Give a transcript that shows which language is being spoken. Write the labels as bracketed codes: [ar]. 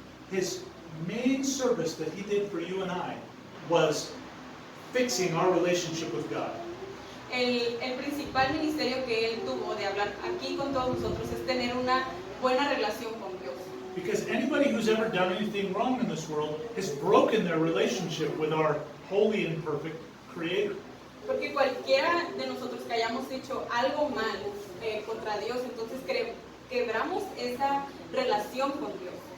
[en] His main service that He did for you and I was fixing our relationship with God. [es] El principal ministerio que Él tuvo de hablar aquí con todos nosotros es tener una buena relación con Dios. [en] Because anybody who's ever done anything wrong in this world has broken their relationship with our holy and perfect Creator. [es] Porque cualquiera de nosotros que hayamos hecho algo mal contra Dios, entonces quebramos esa relación con Dios.